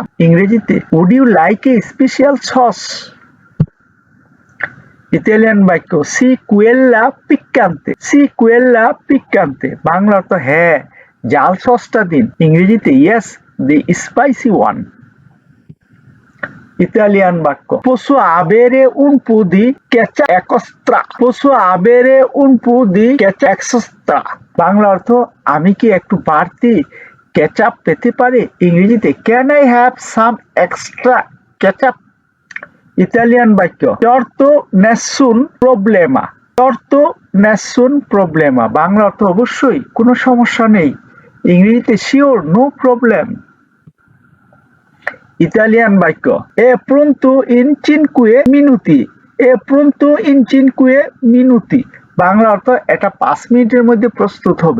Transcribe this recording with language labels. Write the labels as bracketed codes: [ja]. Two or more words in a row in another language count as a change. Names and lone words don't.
[en] ইংরেজিতে Would you like a special sauce? [bn] ইতালিয়ান বাক্য [it] Sì, quella piccante, Sì, quella piccante, [bn] বাংলা অর্থ হ্যাঁ জাল সসটা দিন। [it] ইংরেজিতে [en] Yes, the spicy one. [bn] ইতালিয়ান বাক্য [it] posso avere un po' di ketchup extra, posso avere un po' di ketchup extra, [bn] বাংলা অর্থ আমি কি একটু বাড়তি কেচাপ পেতে পারি? [en] ইংরেজিতে Can I have some extra ketchup? [bn] ইতালিয়ান বাক্য [it] torto nessun problema, torto nessun problema, [bn] বাংলা অর্থ অবশ্যই কোনো সমস্যা নেই। [en] ইংরেজিতে Sure, no problem. [bn] ইতালিয়ান বাক্য [it] È pronto in cinque minuti, È pronto in cinque minuti, [bn] বাংলা অর্থ এটা 5 মিনিটের মধ্যে প্রস্তুত হবে।